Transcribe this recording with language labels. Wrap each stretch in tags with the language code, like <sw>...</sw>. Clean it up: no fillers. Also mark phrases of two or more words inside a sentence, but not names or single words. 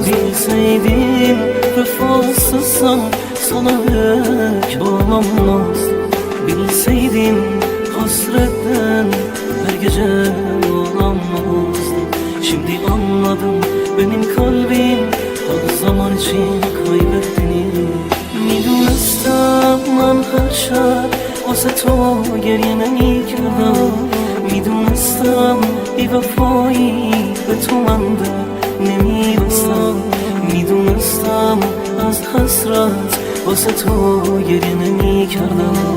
<tr>Bilseydim vefasızsan sana yürek dolanmaz. Bilseydim hasretten her gece ağlamazdım. Şimdi anladım benim kalbim her zaman için kaybettiğini.</tr> <fa>میدونستم من هر شب واسه تو گریه نمی‌کردم. میدونستم بی وفایی به تو من در نمی‌بستم. میدونستم از حسرت واسه تو گریه نمی‌کردم.</fa>